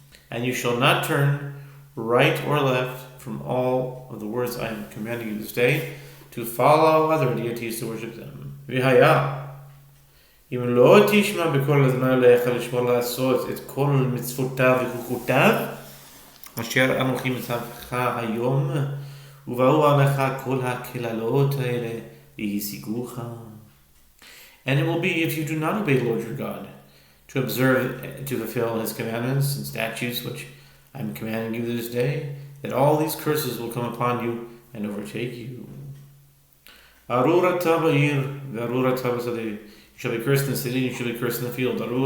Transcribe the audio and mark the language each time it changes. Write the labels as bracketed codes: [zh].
[en] And you shall not turn right or left from all of the words I am commanding you this day, to follow other deities to worship them. [he] אם לא תשמע בקול אדוני אלוהיך לשמור לעשות את כל מצוותיו וחוקותיו אשר אנוכי מצווך היום, ובאו עליך כל הקללות האלה והשיגוך. [en] And it will be, if you do not obey the Lord your God, to observe, to fulfill His commandments and statutes which I am commanding you this day, that all these curses will come upon you and overtake you. [he] Arura Tavo Arura Tavo. [en] You shall be cursed in the city, you shall be cursed in the field.